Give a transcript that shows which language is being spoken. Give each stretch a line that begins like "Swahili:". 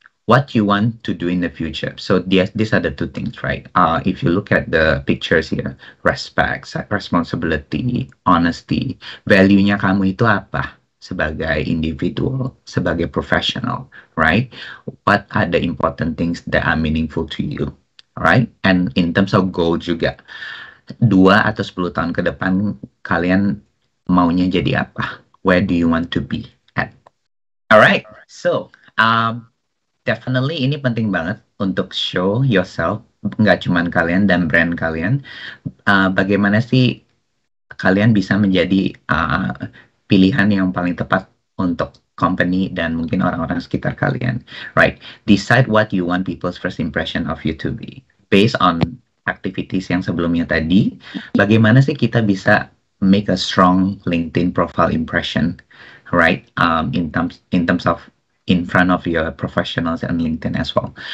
English: What you want to do in the future. So these are the two things, right? If you look at the pictures here, respect, responsibility, honesty,
Indonesian: value-nya kamu itu apa sebagai individual, sebagai
English: professional, right? What are the important things that are meaningful to you, right? And in terms of goal
Indonesian: juga, 2 atau 10 tahun ke depan kalian maunya jadi apa?
English: Where do you want to be at? Alright, so definitely
Indonesian: ini penting banget untuk
English: show yourself,
Indonesian: nggak cuma kalian dan brand kalian. Bagaimana sih kalian bisa menjadi pilihan yang paling tepat untuk company dan mungkin orang-orang sekitar kalian, right?
English: Decide what you want people's first impression of you to be. Based on activities
Indonesian: yang sebelumnya tadi, bagaimana sih kita bisa
English: make a strong LinkedIn profile impression, right? In terms of in front of your professionals and LinkedIn as well.